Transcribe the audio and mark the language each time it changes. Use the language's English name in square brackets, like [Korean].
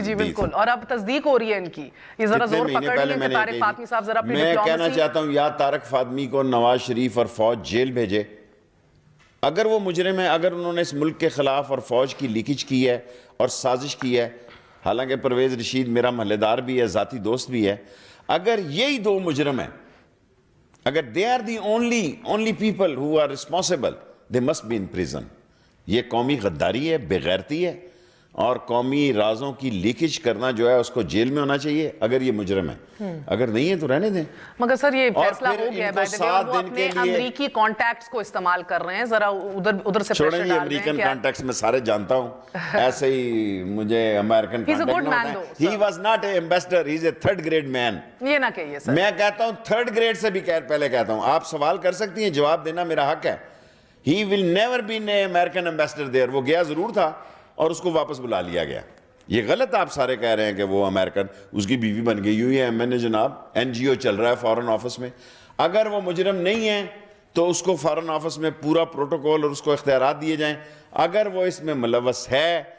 [Urdu] جی بالکل, اور اب تصدیق ہو رہی ہے ان کی. یہ ذرا زور پکڑ لیں کہ طارق فاطمی صاحب ذرا اپنی ڈپلومیسی. میں کہنا چاہتا ہوں یا طارق فاطمی کو نواز شریف اور فوج جیل بھیجے اگر وہ مجرم ہے, اگر انہوں نے اس ملک کے خلاف اور فوج کی لیکیج کی ہے اور سازش کی ہے. حالانکہ پرویز رشید میرا محلے دار بھی ہے, ذاتی دوست بھی ہے. اگر یہی 2 مجرم ہیں, اگر [English] they are the only people who are responsible, they must be in prison. [Urdu] یہ قومی غداری ہے, بے غیرتی ہے, اور قومی رازوں کی لیکیج کرنا جو ہے اس کو جیل میں ہونا چاہیے اگر یہ مجرم ہے. اگر نہیں ہے تو رہنے دیں. مگر سر یہ فیصلہ ہو گیا ہے, وہ اپنے امریکی کانٹیکٹس کو استعمال کر رہے ہیں, ذرا ادھر سے چھوڑیں. یہ امریکن کانٹیکٹس میں سارے جانتا ہوں, ایسے ہی مجھے امریکن کانٹیکٹ نہ ہوتا ہے. [English] He was not an ambassador, he is a third grade man. [Urdu] یہ نہ کہیے سر, میں کہتا ہوں تھرڈ گریڈ سے بھی پہلے کہتا ہوں, آپ سوال کر سکتی ہیں, جواب دینا میرا حق ہے. [English] He will never be an American ambassador there. [Urdu] وہ گیا ضرور تھا اور اس کو واپس بلا لیا گیا. یہ غلط آپ سارے کہہ رہے ہیں کہ وہ امریکن, اس کی بیوی بن گئی. یوں ہی ایم این اے جناب NGO چل رہا ہے فارن آفس میں. اگر وہ مجرم نہیں ہے تو اس کو فارن آفس میں پورا پروٹوکول اور اس کو اختیارات دیے جائیں. اگر وہ اس میں ملوث ہے,